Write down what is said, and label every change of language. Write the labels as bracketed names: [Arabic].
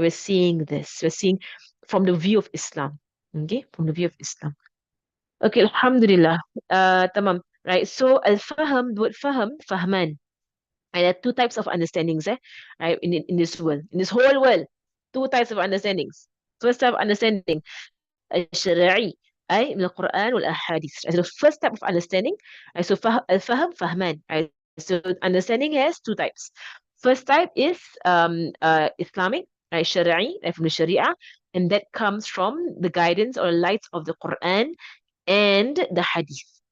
[English] We're seeing this. We're seeing from the view of Islam. Okay, from the view of Islam. Okay, Alhamdulillah. Tamam. Right. So al-fahm, the word fahm, fahman. And there are two types of understandings, right, in this world, in this whole world. Two types of understandings. First type of understanding, [Arabic] الشرعي أي من القرآن والأحاديث. [English] So the first type of understanding, so [Arabic] الفهم فهمان. [English] Right? So understanding has two types. First type is Islamic, right, شرعي, right, from the Sharia, and that comes from the guidance or light of the Quran and the Hadith.